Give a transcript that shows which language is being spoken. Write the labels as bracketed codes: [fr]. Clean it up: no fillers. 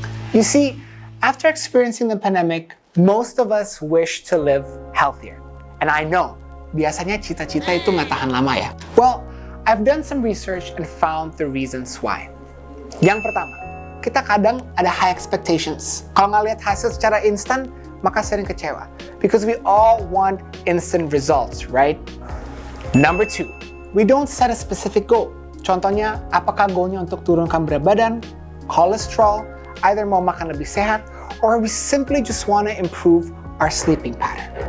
[en] You see, after experiencing the pandemic, most of us wish to live healthier. And I know, [id] biasanya cita-cita itu nggak tahan lama ya. [en] Well, I've done some research and found the reasons why. [id] Yang pertama, kita kadang ada [en] high expectations. [id] Kalau nggak lihat hasil secara instan, maka sering kecewa. [en] Because we all want instant results, right? Number two, we don't set a specific goal. [id] Contohnya, apakah goalnya untuk turunkan berat badan, kolesterol, either mau makan lebih sehat, [en] or we simply just want to improve our sleeping pattern.